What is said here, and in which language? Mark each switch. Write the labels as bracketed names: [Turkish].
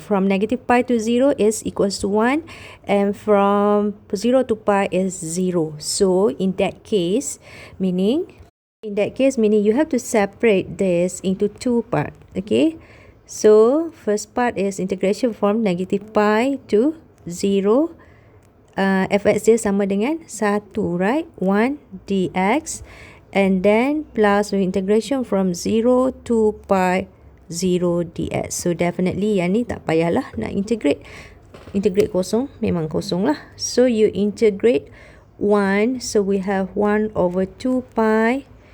[English] From negative pi to 0 is equals to 1, and from 0 to pi is 0. So in that case, meaning you have to separate this into 2 parts. Okay, so first part is integration from negative pi to 0. [Malay] Fx dia sama dengan 1, right? [English] 1 dx, and then plus with integration from 0 to pi 0 dx. So definitely [Malay] yang ni tak payahlah nak integrate. Integrate kosong, memang kosong lah. [English] So you integrate 1, so we have 1 over 2 pi.